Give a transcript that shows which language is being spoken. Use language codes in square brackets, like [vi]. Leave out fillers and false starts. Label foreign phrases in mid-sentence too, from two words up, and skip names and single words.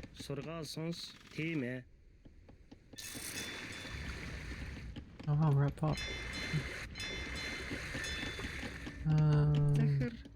[mn] сургаал сонс тийм ээ. [en] Oh wow, we're at pop. [mn] Захир.